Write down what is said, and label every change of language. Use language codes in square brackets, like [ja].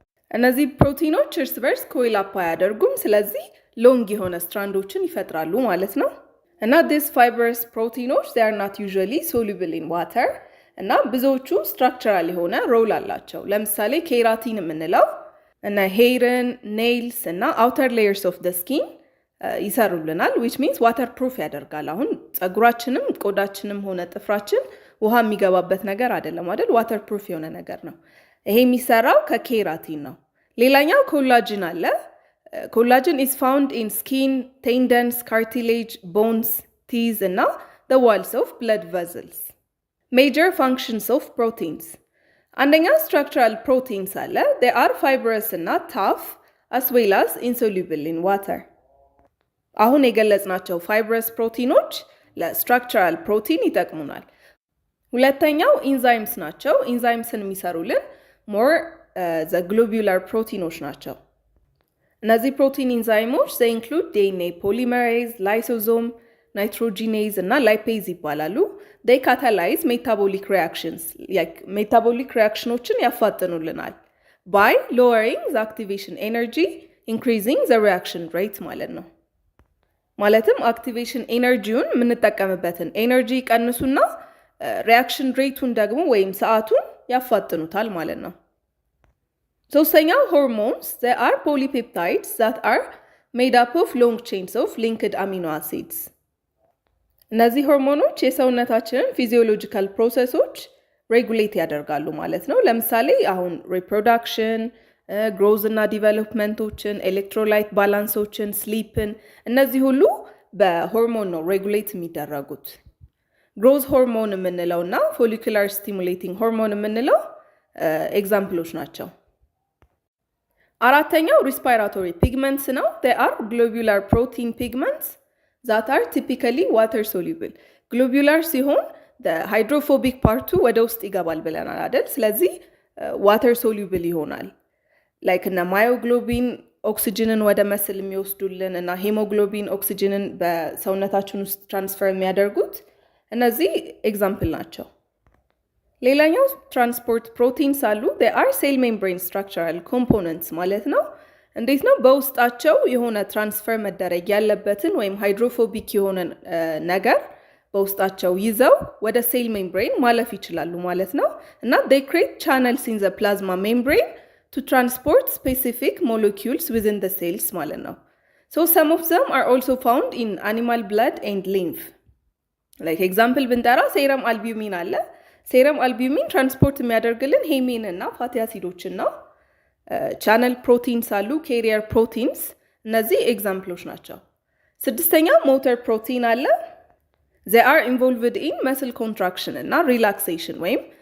[am] እነዚህ ፕሮቲኖች እርስ በርስ ኮይል አፕ አያደርጉም፣ ስለዚህ ሎንግ የሆነ ስትራንዶችን ይፈጥራሉ ማለት ነው። እና [en] these fibrous [am] ፕሮቲኖች [en] they are not usually soluble in water [am] እና ብዙዎቹ ስትራክቸራል የሆነ ሮል አላቸው። ለምሳሌ ኬራቲን የምንለው እና ሄርን፣ ኔይልስ እና [en] አውተር ሌየርስ ኦፍ ደ ስኪን [am] ይሰሩልናል [en] which means [am] ዋተር ፕሩፍ ያደርጋል። አሁን ፀጉራችንም ቆዳችንም ሆነ ጥፍራችን ውሃ የሚገባበት ነገር አይደለም አይደል? ዋተር ፕሩፍ የሆነ ነገር ነው። ይሄ የሚሰራው ከኬራቲን ነው። ሌላኛው ኮላጅን አለ። ኮላጅን [en] is found in skin, tendons, cartilage, bones, teeth [am] እና [en] the walls of blood vessels. Major functions of proteins. [am] አንደኛ structural proteins አለ. [en] They are fibrous እና tough as well as insoluble in water. [am] አሁን የገለጽናቸው fibrous ፕሮቲኖች ለstructural ፕሮቲን ይጠቅሙናል። ሁለተኛው ኢንዛይምስ ናቸው። ኢንዛይምስን የሚሰሩልን more the globular ፕሮቲኖች ናቸው። እነዚህ ፕሮቲን ኢንዛይሞች [en] they include DNA polymerase, lysosome, nitrogenase [am] እና lipase ይባላሉ። [en] they catalyze metabolic reactions [am] metabolic reactionዎችን ያፋጥኑልናል [en] by lowering the activation energy, increasing the reaction rate [am] ማለት ነው። ማለትም አክቲቬሽን ኤነርጂውን የምንጠቀምበትን ኤነርጂ ቀንሱና ሪያክሽን ሬቱን ደግሞ ወይም ሰዓቱን ያፋጥኑታል ማለት ነው። ሶስተኛው ሆርሞንስ [en] they are polypeptides that are made up of long chains of linked amino acids. [am] እነዚህ ሆርሞኖች የሰውነታችንን ፊዚዮሎጂካል ፕሮሰሶች ሬጉሌት ያደርጋሉ ማለት ነው። ለምሳሌ አሁን ሪፕሮዳክሽን፣ ግሮዝ እና ዲቨሎፕመንቶችን፣ ኤሌክትሮላይት ባላንሶችን፣ ስሊፕን እነዚህ ሁሉ በሆርሞን ነው ሬጉሌት የሚደረጉት። ግሮዝ ሆርሞን የምንለው እና ፎሊኩላር ስቲሙሌቲንግ ሆርሞን የምንለው ኤግዛምፕሎች ናቸው። አራተኛው ሪስፓይራቶሪ ፒግመንትስ ነው። [en] they are globular protein pigments that are typically water soluble. [am] globular ሲሆን ሃይድሮፎቢክ ፓርቱ ወደ ውስጥ ይገባል ብለናል አይደል? ስለዚህ ዋተር ሶሉብል ይሆናል። ላይክ እነ ማዮግሎቢን ኦክሲጅንን ወደ መስል የሚወስዱልን እና ሄሞግሎቢን ኦክሲጅንን በሰውነታችን ውስጥ ትራንስፈር የሚያደርጉት እነዚህ ኤግዛምፕል ናቸው። ሌላኛው ትራንስፖርት ፕሮቲንስ አሉ። [en] they are cell membrane structural components [am] ማለት ነው። እንዴት ነው? በውስጣቸው የሆነ ትራንስፈር መደረግ ያለበትን ወይም ሃይድሮፎቢክ የሆነ ነገር በውስጣቸው ይዘው ወደ ሴል ሜምብሬን ማለፍ ይችላሉ ማለት ነው። [en] እና they create channels in the plasma membrane to transport specific molecules within the cells ማለት ነው። so some of them are also found in animal blood and lymph. like example [am] ብንጠራ ሴረም አልቢዩሚን አለ። ሴረም አልቢዩሚን ትራንስፖርት የሚያደርግልን ሄሜን እና ፋቲ አሲዶችን ነው። ቻነል ፕሮቲንስ አሉ፣ ኬሪየር ፕሮቲንስ፣ እነዚህ ኤግዛምፕሎች ናቸው። ስድስተኛ ሞተር ፕሮቲን አለ። [en] they are involved in muscle contraction [am] እና relaxation ወይም